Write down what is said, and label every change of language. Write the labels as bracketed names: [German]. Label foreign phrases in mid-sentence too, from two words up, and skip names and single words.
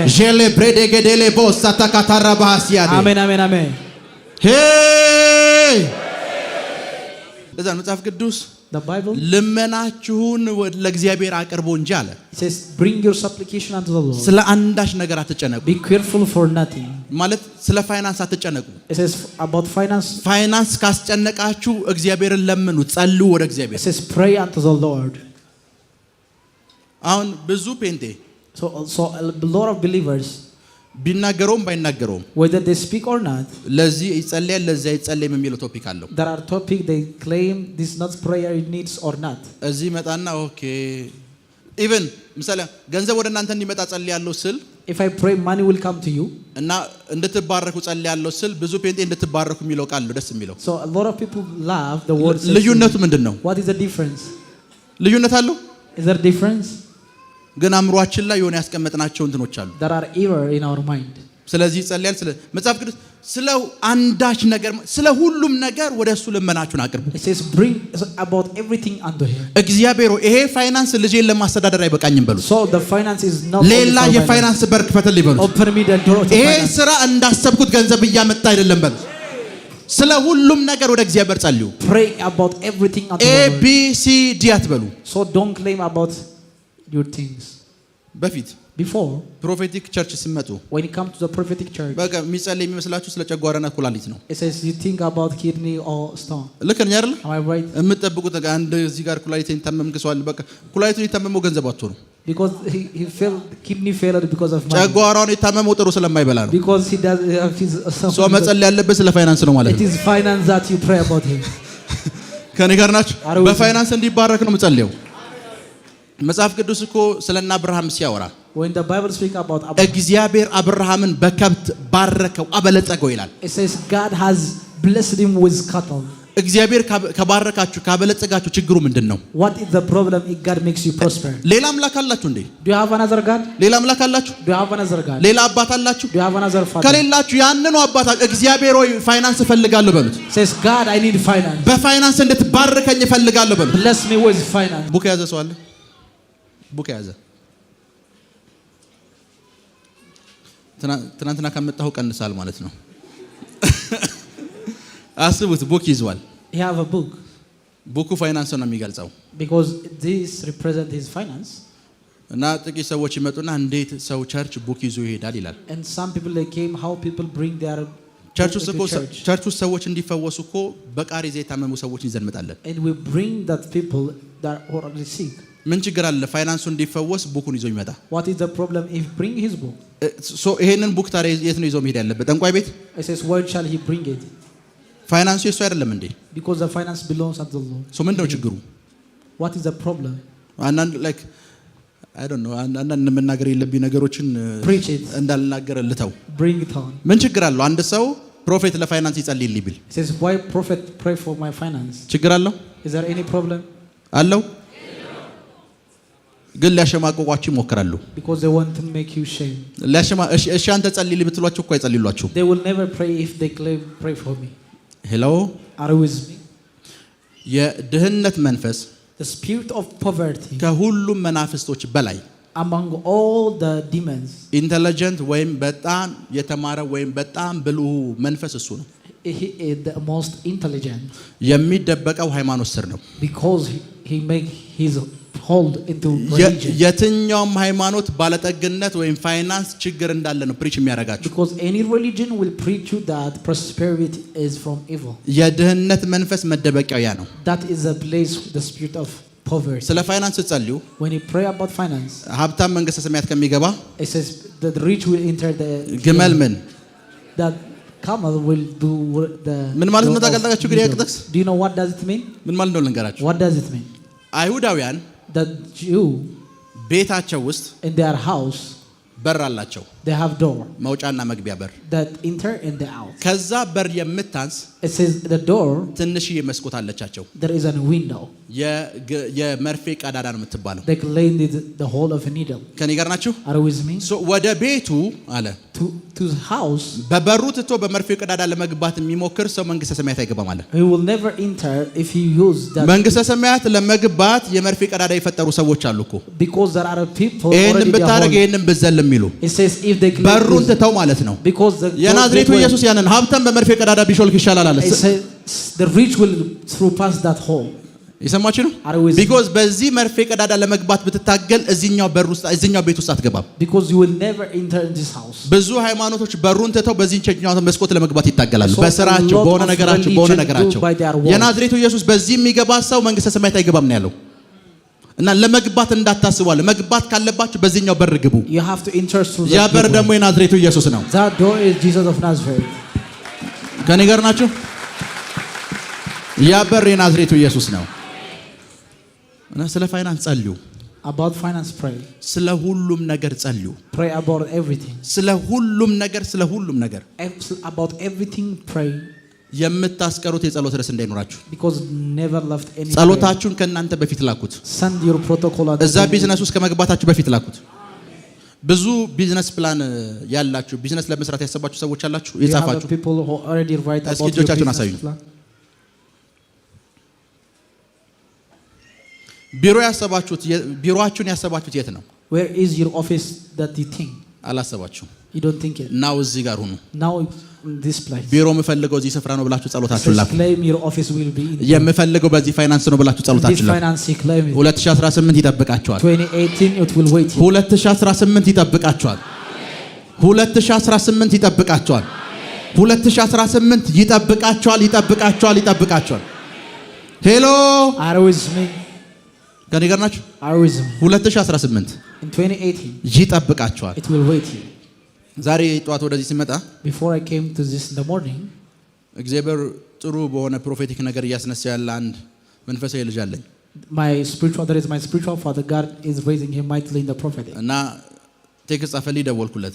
[Amharic] ጄሌ ብሬዴጌዴሌ ቦሳታ ካታራባሲያዴ አሜን አሜን አሜን ሄይ ለዛ መጽሐፍ ቅዱስ [English] the Bible [Amharic] ልመናችሁን ለእግዚአብሔር አቅርቡ እንጂ አለ [English] it says bring your supplication unto the Lord [Amharic] ስለ አንዳች ነገር አትጨነቁ [English] be careful for nothing [Amharic] ማለት ስለ ፋይናንስ አትጨነቁ [English] it says about finance [Amharic] ካስጨነቃችሁ እግዚአብሔርን ለምኑ ጸልዩ ወደ እግዚአብሔር [English] it says pray unto the Lord [Amharic] አሁን ብዙ ፔንቴ [English] so a lot of believers [Amharic] ቢናገሩም ባይናገሩም [English] whether they speak or not [Amharic] ለዚህ ይጸልያል ለዚህ አይጸልይም የሚለው ቶፒክ አለው [English] there are topic they claim this not prayer it needs or not [Amharic] እዚህ መጣና [English] OK even [Amharic] ምሳሌ ገንዘብ ወደ እናንተ እንዲመጣ ጸልያለሁ ስል [English] if I pray money will come to you [Amharic] እና እንድትባረኩ ጸልያለሁ ስል ብዙ ፔንቴ እንድትባረኩ የሚለው ቃል ነው ደስ የሚለው [English] so a lot of people love the word [Amharic] ልዩነቱ ምንድነው [English] what is the difference [Amharic] ልዩነት አለው [English] is there difference [Amharic] ግን አምሯችን ላይ የሆነ ያስቀመጥናቸው እንትኖች አሉ [English] that are error in our mind [Amharic] ስለዚህ ጸልያል ስለ መጽሐፍ ቅዱስ ስለ አንዳች ነገር ስለ ሁሉም ነገር ወደሱ ልመናችሁን አቅርቡ [English] it says bring about everything unto him [Amharic] እግዚአብሔር ይሄ ፋይናንስ ልጄን ለማስተዳደር አይበቃኝም በሉ [English] so the finance is not [Amharic] ሌላ የፋይናንስ በር ክፈትልኝ በሉ [English] open me the door to [Amharic] ይሄ [English] finance [Amharic] ስራ እንዳሰብኩት ገንዘብ እያመጣ አይደለም በሉ ስለ ሁሉም ነገር ወደ እግዚአብሔር ጸልዩ [English] pray about everything unto A the Lord [Amharic] B C D አትበሉ [English] so don't claim about your things [Amharic] በፊት [English] before prophetic church [Amharic] ሲመጡ [English] when it comes to the prophetic church [Amharic] በቃ የሚጸልይ የሚመስላችሁ ስለ ጨጓራና ኩላሊት ነው [English] it says you think about kidney or stone [Amharic] ልክ ነኝ አይደል [English] am I right [Amharic] የምትጠብቁት አንድ እዚህ ጋር ኩላሊትን ታመምክሷል በቃ ኩላሊቱን የታመመው ገንዘብ አጥቶ ነው [English] because he failed kidney failed because of money [Amharic] ጨጓራውን የታመመው ጥሩ ስለማይበላ ነው [English] because he does have his [Amharic] ሶ መጸለይ ያለበት ስለ ፋይናንስ ነው ማለት ነው [English] it is finance that you pray about him [Amharic] ከኔ ጋር ናችሁ በፋይናንስ እንዲባረክ ነው የምጸልየው መጽሐፍ ቅዱስ እኮ ስለና አብርሃም ሲያወራ [English] when the Bible speak about [Amharic] እግዚአብሔር አብርሃምን በከብት ባረከው አበለጸገው ይላል [English] it says God has blessed him with cattle [Amharic] እግዚአብሔር ከባረካችሁ ካበለጸጋችሁ ችግሩ ምንድነው [English] what is the problem if God makes you prosper [Amharic] ሌላ አምላክ አላችሁ እንዴ [English] do you have another God [Amharic] ሌላ አምላክ አላችሁ [English] do you have another God [Amharic] ሌላ አባት አላችሁ [English] do you have another father [Amharic] ከሌላችሁ ያንኑ አባታችሁ እግዚአብሔር ሆይ ፋይናንስ እፈልጋለሁ በሉት [English] says God I need finance [Amharic] በፋይናንስ እንድትባርከኝ እፈልጋለሁ በሉት [English] bless me with finance [Amharic] ቡክ ያዘ ሰው አለ ቡክ ያዘ ትናንትና ከመጣሁ ቀንሳል ማለት ነው አስቡት ቡክ ይዟል [English] he have a book [Amharic] ቡኩ ፋይናንስ ነው የሚገልጸው [English] because this represent his finance [Amharic] እና ጥቂት ሰዎች ይመጡና እንዴት ሰው [English] church book [Amharic] ይዞ ይሄዳል ይላል [English] and some people they came how people bring their [Amharic] ቸርች ውስጥ ሰዎች እንዲፈወሱ እኮ በቃሬዛ የታመሙ ሰዎች ይዘን እንመጣለን [English] and we bring that people that are already sick [Amharic] ምን ችግር አለ ፋይናንሱ እንዲፈወስ ቡኩን ይዞ ይመጣ [English] what is the problem if bring his book [Amharic] ሶ ይሄንን ቡክ ታዲያ የት ነው ይዞ መሄድ ያለበት ጠንቋይ ቤት [English] it says where shall he bring it [Amharic] ፋይናንሱ የሱ አይደለም እንዴ [English] because the finance belongs to the Lord [Amharic] ሶ ምንድነው ችግሩ [English] what is the problem [Amharic] አንዳንድ [English] like I don't know [Amharic] አንዳንድ መናገር የለብኝ ነገሮችን እንዳልናገር ልተው [English] bring it on [Amharic] ምን ችግር አለው አንድ ሰው ፕሮፌት ለፋይናንስ ይጸልይልኝ ቢል [English] it says why prophet pray for my finance [Amharic] ችግር አለው [English] is there any problem [Amharic] አለው ግን ሊያሸማቅቋችሁ ይሞክራሉ [English] because they want to make you shame [Amharic] እሺ አንተ ጸልይልኝ ብትሏቸው እኮ አይጸልይሏችሁ [English] they will never pray if they claim pray for me hello are you with me [Amharic] የድህነት መንፈስ [English] the spirit of poverty [Amharic] ከሁሉም መናፍስቶች በላይ [English] among all the demons [Amharic] ኢንተለጀንት ወይም በጣም የተማረ ወይም በጣም ብልሁ መንፈስ እሱ ነው [English] he is the most intelligent [Amharic] የሚደበቀው ሃይማኖት ስር ነው [English] because he make his hold into religion [Amharic] የትኛውም ሃይማኖት ባለጠግነት ወይም ፋይናንስ ችግር እንዳለ ነው ፕሪች የሚያረጋችሁ [English] because any religion will preach you that prosperity is from evil [Amharic] የድህነት መንፈስ መደበቂያው ያ ነው [English] that is a place the spirit of poverty [Amharic] ስለ ፋይናንስ ጸልዩ [English] when you pray about finance [Amharic] ሀብታም መንግስተ ሰማያት ከሚገባ [English] it says the rich will enter the [Amharic] ግመል ምን [English] that camel will do the [Amharic] ምን ማለት ነው ታውቃላችሁ ግን ያቅጥቅስ [English] do you know what does it mean [Amharic] ምን ማለት ነው ልንገራችሁ [English] what does it mean [Amharic] አይሁዳውያን [English] the Jew [Amharic] ቤታቸው ውስጥ [English] in their house [Amharic] በር አላቸው [English] They have door. [Amharic] መውጫና መግቢያ በር [English] That enter and the out. [Amharic] ከዛ በር የምታንስ [English] It says the door. [Amharic] ትንሽዬ መስኮት አለቻቸው። [English] There is a window. [Amharic] የመርፌ ቀዳዳ ነው የምትባለው። [English] They claimed the hole of a needle. [Amharic] ከኔ ጋር ናችሁ? [English] Are you with me? [Amharic] So ወደ ቤቱ አለ [English] to the house. [Amharic] በበሩ ትቶ በመርፌ ቀዳዳ ለመግባት የሚሞክር ሰው መንግስተ ሰማያት አይገባም አለ። [English] He will never enter if he use that. [Amharic] መንግስተ ሰማያት ለመግባት የመርፌ ቀዳዳ የፈጠሩ ሰዎች አሉ እኮ። [English] Because there are people [Amharic] ይሄንን ብታረግ ይሄንን ብዘል የሚሉ [English] It says if they [Amharic] በሩን ትተው ማለት ነው። [English] Because [Amharic] የናዝሬቱ ኢየሱስ ያንን ሀብታም በመርፌ ቀዳዳ ቢሾልክ ይሻላል አለ። [English] The rich will through past that hole. [Amharic] ይሰማችሁ ነው? Because በዚህ መርፌ ቀዳዳ ለመግባት ብትታገል እዚህኛው በር ውስጥ እዚህኛው ቤት ውስጥ አትገባም። [English] Because you will never enter in this house. [Amharic] ብዙ ሃይማኖቶች በሩን ትተው በዚህኛው መስኮት ለመግባት ይታገላሉ። በስራቸው በሆነ ነገራቸው የናዝሬቱ ኢየሱስ በዚህ የሚገባ ሰው መንግስተ ሰማያት አይገባም ነው ያለው። እና ለመግባት እንዳታስባለ መግባት ካለባችሁ በዚህኛው በር ግቡ። [English] You have to enter through [Amharic] ያ በር ደግሞ የናዝሬቱ ኢየሱስ ነው። [English] That door is Jesus of Nazareth. [Amharic] ከኔ ጋር ናችሁ? ያ በር የናዝሬቱ ኢየሱስ ነው። እና ስለ ፋይናንስ ጸልዩ። [English] About finance pray. [Amharic] ስለ ሁሉም ነገር ጸልዩ። [English] Pray about everything. [Amharic] ስለ ሁሉም ነገር [English] About everything pray. [Amharic] የምታስቀሩት የጸሎት ርዕስ እንዳይኖራችሁ። [English] Because never left any. [Amharic] ጸሎታችሁን ከናንተ በፊት ላኩት። [English] Send your protocol. [Amharic] እዛ ቢዝነስ ውስጥ ከመግባታችሁ በፊት ላኩት። ብዙ [English] business plan [Amharic] ያላችሁ ቢዝነስ ለመስራት ያሰባችሁ ሰዎች አላችሁ የጻፋችሁ። [English] People who already write about your business plan. [Amharic] ቢሮአችሁን ያሰባችሁት የት ነው? [English] Where is your office that you think? [Amharic] አላሰባችሁም። [English] You don't think it. [Amharic] ናው እዚህ ጋር ሁኑ። [English] Now in this place. [Amharic] ቢሮ የምፈልገው እዚህ ስፍራ ነው ብላችሁ ጸሎታችሁን ላኩ። [English] Claim your office will be in. [Amharic] የምፈልገው በዚህ ፋይናንስ ነው ብላችሁ ጸሎታችሁን ላኩ። 2018 ይጠብቃችኋል። [English] 2018 it will wait. [Amharic] 2018 ይጠብቃችኋል። 2018 ይጠብቃችኋል። 2018 ይጠብቃችኋል። ሄሎ [English] Are with me? [Amharic] ከኔ ጋር ናችሁ? 2018 [English] in 2018 [Amharic] ይጠብቃችኋል። [English] it will wait you. [Amharic] ዛሬ ጠዋት ወደዚህ ሲመጣ [English] before I came to this in the morning [Amharic] እግዚአብሔር ጥሩ በሆነ ፕሮፌቲክ ነገር እያስነሳ ያለ አንድ መንፈሳዊ ልጅ አለኝ። [English] my spiritual father God is raising him mightily in the prophetic. [Amharic] እና ቴክስት ጻፈልኝ፣ ደወልኩለት።